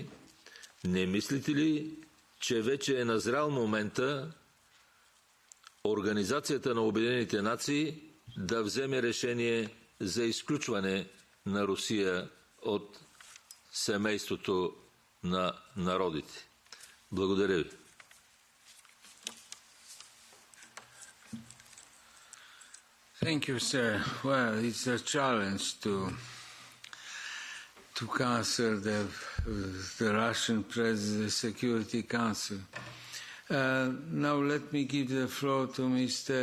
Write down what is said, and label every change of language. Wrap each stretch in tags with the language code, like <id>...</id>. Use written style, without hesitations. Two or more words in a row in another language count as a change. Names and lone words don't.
<bg>Не мислите ли, че вече е назрял момента Организацията на Обединените нации да вземе решение за изключване на Русия от семейството на народите? Благодаря ви.</bg> <en>Thank you, sir. Well, it's a challenge to cancel the Russian Security Council. Now let me give the floor to Mr.</en>